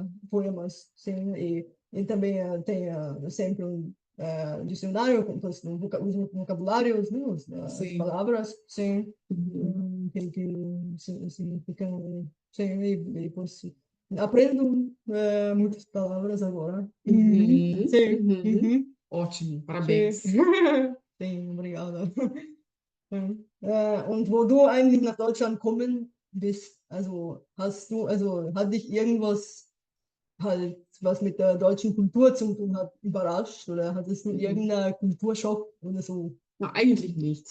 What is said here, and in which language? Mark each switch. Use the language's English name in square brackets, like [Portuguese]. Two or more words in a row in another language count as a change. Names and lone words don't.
[Portuguese] poemas, sim, e também tem sempre um dicionário com todos os vocabulários, né, as Sim. palavras, sim, Uhum. que significam, sim, e pois, aprendo muitas palavras agora. Uhum. Sim, Uhum. Ótimo, sim, parabéns. sim, obrigada. [German] Und wo du eigentlich nach Deutschland kommen bist, also hat dich irgendwas halt, was mit der deutschen Kultur zu tun hat, überrascht oder hattest du Mhm. irgendeinen Kulturschock oder so? Na, eigentlich nicht,